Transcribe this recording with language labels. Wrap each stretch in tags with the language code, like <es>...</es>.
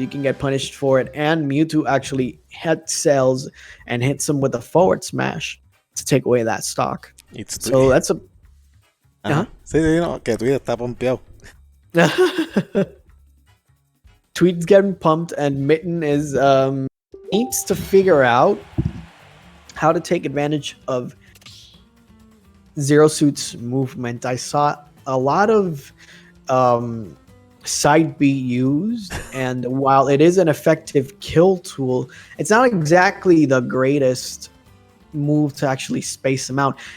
<en>You can get punished for it. And Mewtwo actually head cells and hits him with a forward smash to take away that stock. So that's a...</en> <es>Sí, no, que Tweet está pompeado.</es> <en>Tweet's getting pumped, and Mitten is needs to figure out how to take advantage of Zero Suit's movement. I saw a lot of side B used, and while it is an effective kill tool, it's not exactly the greatest move to actually space him out.</en>